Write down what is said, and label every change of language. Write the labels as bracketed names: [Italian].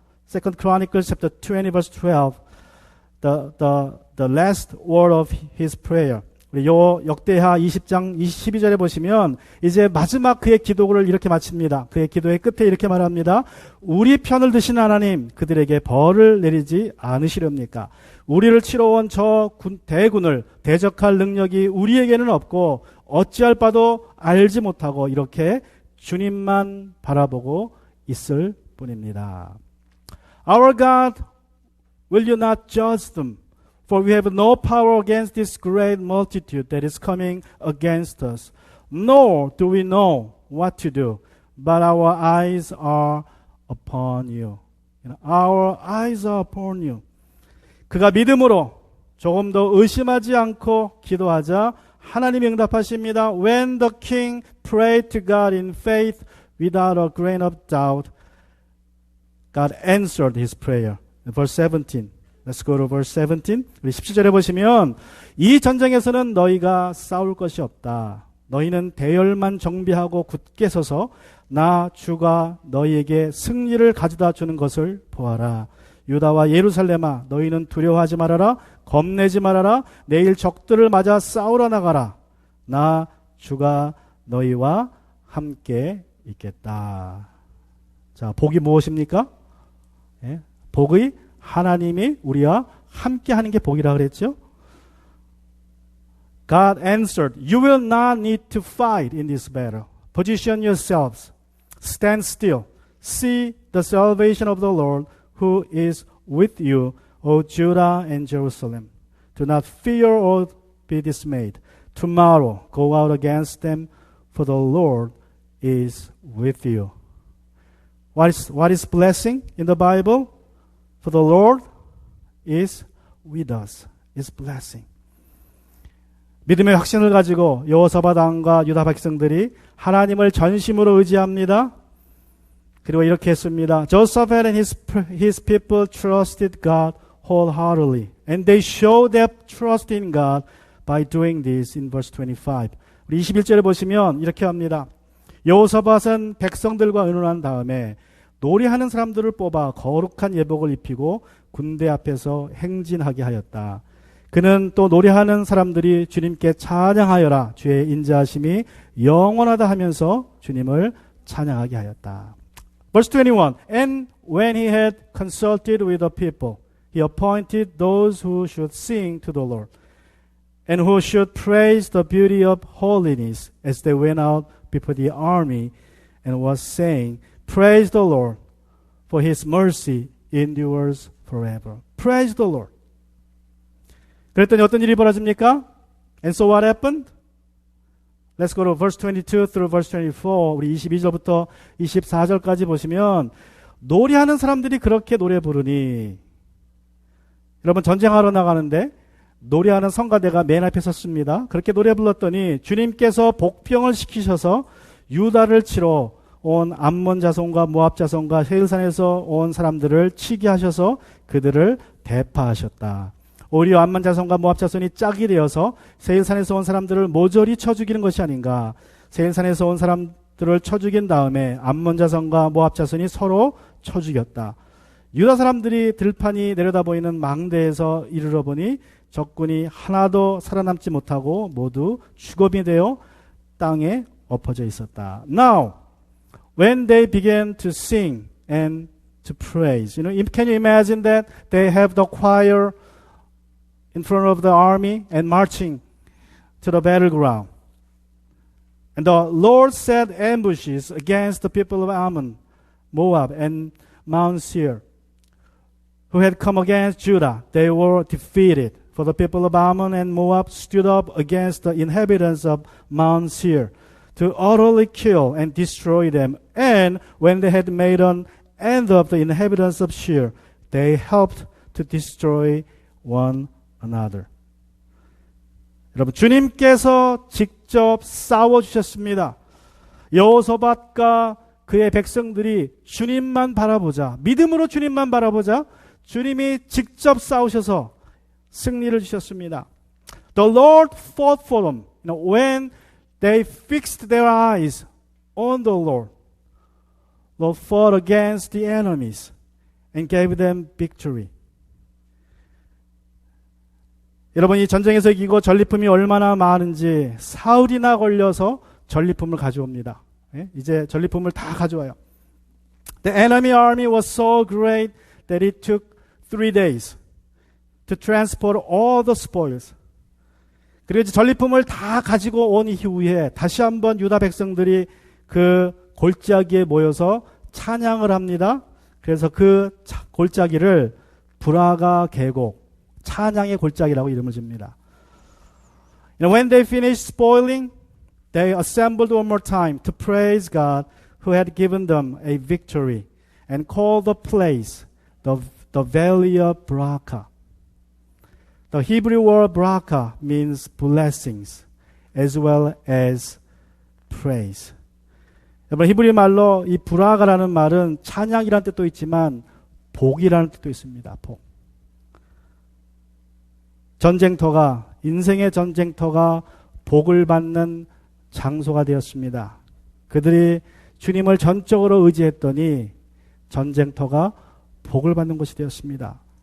[English] Second Chronicles chapter 20 verse 12. The last word of his prayer. [Korean] 우리 역대하 20장 12절에 보시면 이제 마지막 그의 기도를 이렇게 마칩니다. 그의 기도의 끝에 이렇게 말합니다. 우리 편을 드신 하나님, 그들에게 벌을 내리지 않으시렵니까? 우리를 치러 온 저 대군을 대적할 능력이 우리에게는 없고 어찌할 바도 알지 못하고 이렇게 주님만 바라보고 있을 뿐입니다. [English] Our God, will you not judge them? For we have no power against this great multitude that is coming against us. Nor do we know what to do, but our eyes are upon you. Our eyes are upon you. [Korean] 그가 믿음으로 조금 더 의심하지 않고 기도하자 하나님이 응답하십니다. [English] When the king prayed to God in faith without a grain of doubt, God answered his prayer. Verse 17. Let's go to verse 17. [Korean] 우리 17절에 보시면 이 전쟁에서는 너희가 싸울 것이 없다. 너희는 대열만 정비하고 굳게 서서 나 주가 너희에게 승리를 가져다 주는 것을 보아라. 유다와 예루살렘아 너희는 두려워하지 말아라. 겁내지 말아라. 내일 적들을 맞아 싸우러 나가라. 나 주가 너희와 함께 있겠다. 자, 복이 무엇입니까? 예? 복의 하나님이 우리와 함께 하는 게 복이라 그랬죠? [English] God answered, you will not need to fight in this battle. Position yourselves. Stand still. See the salvation of the Lord who is with you, O Judah and Jerusalem. Do not fear or be dismayed. Tomorrow go out against them, for the Lord is with you. What is blessing in the Bible? For the Lord is with us. Is blessing. [Korean] 믿음의 확신을 가지고 여호사밧 왕과 유다 백성들이 하나님을 전심으로 의지합니다. 그리고 이렇게 했습니다. [English] Jehoshaphat and his people trusted God wholeheartedly. And they showed their trust in God by doing this in verse 25. [Korean] 우리 21절에 보시면 이렇게 합니다. 여호사밧은 백성들과 의논한 다음에 노래하는 사람들을 뽑아 거룩한 예복을 입히고 군대 앞에서 행진하게 하였다. 그는 또 노래하는 사람들이 주님께 찬양하여라. 주의 인자하심이 영원하다 하면서 주님을 찬양하게 하였다. [English] Verse 21. And when he had consulted with the people, he appointed those who should sing to the Lord and who should praise the beauty of holiness as they went out before the army and was saying, Praise the Lord, for his mercy endures forever. Praise the Lord. [Korean] 그랬더니 어떤 일이 벌어집니까? [English] And so what happened? Let's go to verse 22 through verse 24. [Korean] 우리 22절부터 24절까지 보시면 노래하는 사람들이 그렇게 노래 부르니 여러분 전쟁하러 나가는데 노래하는 성가대가 맨 앞에 섰습니다. 그렇게 노래 불렀더니 주님께서 복병을 시키셔서 유다를 치러 온 암몬 자손과 모압 자손과 세일산에서 온 사람들을 치게 하셔서 그들을 대파하셨다. 오히려 암몬 자손과 모압 자손이 짝이 되어서 세일산에서 온 사람들을 모조리 쳐 죽이는 것이 아닌가. 세일산에서 온 사람들을 쳐 죽인 다음에 암몬 자손과 모압 자손이 서로 쳐 죽였다. 유다 사람들이 들판이 내려다 보이는 망대에서 이르러 보니 적군이 하나도 살아남지 못하고 모두 죽음이 되어 땅에 엎어져 있었다. [English] Now, when they began to sing and to praise, can you imagine that they have the choir in front of the army and marching to the battleground? And the Lord set ambushes against the people of Ammon, Moab, and Mount Seir, who had come against Judah. They were defeated. For the people of Ammon and Moab stood up against the inhabitants of Mount Seir to utterly kill and destroy them. And when they had made an end of the inhabitants of Seir, they helped to destroy one another. [Korean] 여러분, 주님께서 직접 싸워주셨습니다. 여호사밧과 그의 백성들이 주님만 바라보자, 믿음으로 주님만 바라보자, 주님이 직접 싸우셔서 승리를 주셨습니다. [English] The Lord fought for them. When they fixed their eyes on the Lord, Lord fought against the enemies. and gave them victory. [Korean] 여러분, 이 전쟁에서 이기고 전리품이 얼마나 많은지 사흘이나 걸려서 전리품을 가져옵니다. 예? 이제 전리품을 다 가져와요. [English] The enemy army was so great that it took 3 days to transport all the spoils. [Korean] 그리고 이제 전리품을 다 가지고 온 이후에 다시 한번 유다 백성들이 그 골짜기에 모여서 찬양을 합니다. 그래서 그 골짜기를 브라가 계곡, 찬양의 골짜기라고 이름을 줍니다. [English] When they finished spoiling, they assembled one more time to praise God who had given them a victory and called the place the Valley of Barakah. The Hebrew word Barakah means blessings as well as praise. [Korean] 여러분, 히브리 말로 이 브라가라는 말은 찬양이라는 뜻도 있지만 복이라는 뜻도 있습니다. 복. 전쟁터가, 인생의 전쟁터가 복을 받는 장소가 되었습니다. 그들이 주님을 전적으로 의지했더니 전쟁터가 복을 받는 곳이 되었습니다.